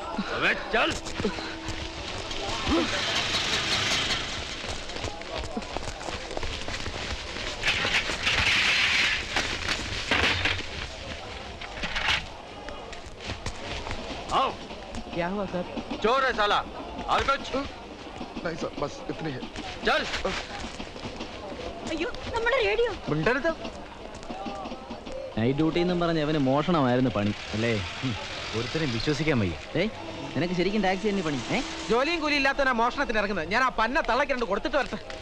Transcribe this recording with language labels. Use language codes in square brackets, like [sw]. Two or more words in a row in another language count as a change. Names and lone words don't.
[hi] अबे चल। आओ। क्या हुआ सर? चोर है साला। और कुछ? नहीं सर, बस इतनी है। चल। [ml] അയ്യോ നമ്മുടെ റേഡിയോ. മിണ്ടരുത്. [en] night duty [ml] എന്നും പറഞ്ഞ് അവന് മോഷണമായിരുന്നു പണി അല്ലേ? ഒരുത്തരം വിശ്വസിക്കാൻ വയ്യ. നിനക്ക് ശരിക്കും ടാക്സി തന്നെ പണി? ജോലിയും കൂലി ഇല്ലാത്തവനാ മോഷണത്തിന് ഇറങ്ങുന്നത്. ഞാൻ ആ പന്ന തള്ളക്ക് രണ്ട് കൊടുത്തിട്ട് വരട്ടെ.